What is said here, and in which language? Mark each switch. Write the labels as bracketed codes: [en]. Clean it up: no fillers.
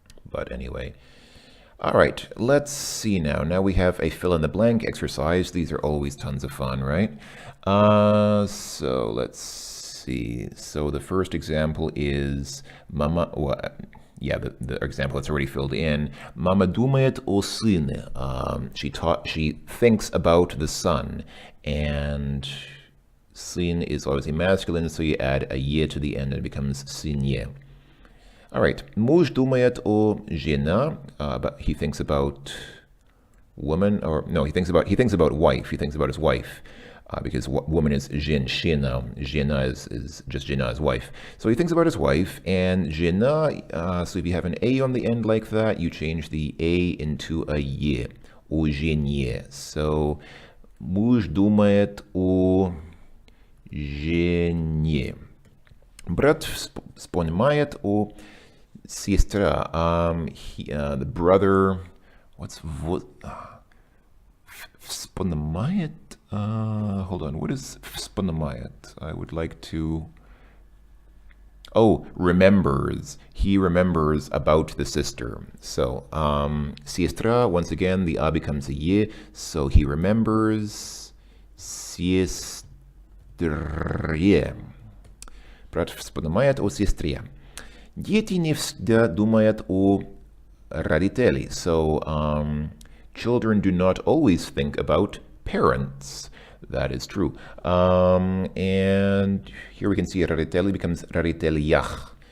[en] But anyway. All right, let's see now. Now we have a fill-in-the-blank exercise. These are always tons of fun, right? So let's see. So the first example is Mama... the example that's already filled in. [ru] Mama думает о сыне. [en] She thinks about the son. And... Сын is obviously masculine, so you add a ye to the end and it becomes сыне. All right, [ru] муж думает о жена, [en] but he thinks about woman, or no, he thinks about wife. He thinks about his wife, because woman is женщина. Жена is just жена, his wife. So he thinks about his wife, and жена. So if you have an a on the end like that, you change the a into a ye, [ru] о жене. So муж думает о жене. Брат вспоминает о сестра. [en] The brother. What's вспоминает? Hold on. What is вспоминает? I would like to. Oh, remembers. He remembers about the sister. So, сестра, once again, the a becomes a ye, so he remembers сестре. [ru] Брат вспоминает о сестре. Дети не всегда думают о родителей. [en] So, children do not always think about parents. That is true. And here we can see родители becomes родителях.